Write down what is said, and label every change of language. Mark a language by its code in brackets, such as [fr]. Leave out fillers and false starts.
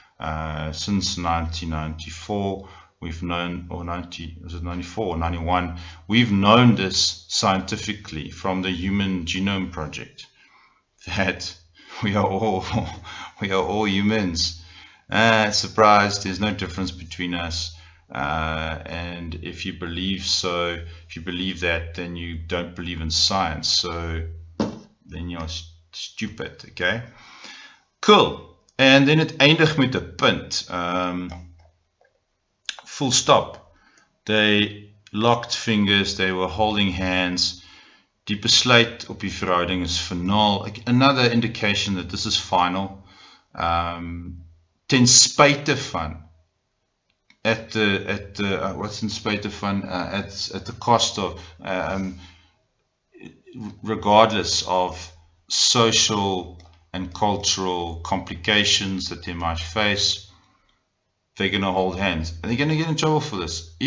[en] Since 1994, we've known, or 94 or 91, we've known this scientifically from the Human Genome Project, that we are all humans. Surprise, there's no difference between us. And if you believe that, then you don't believe in science. So then you're stupid, okay? Cool. [af] En dan het eindig met 'n punt. [en] Full stop. They locked fingers, they were holding hands. [af] Die besluit op die verhouding is finaal. [en] Another indication that this is final. [af] Ten spyte van, [en] at the cost of, regardless of social and cultural complications that they might face, they're going to hold hands, and they're going to get in trouble for this.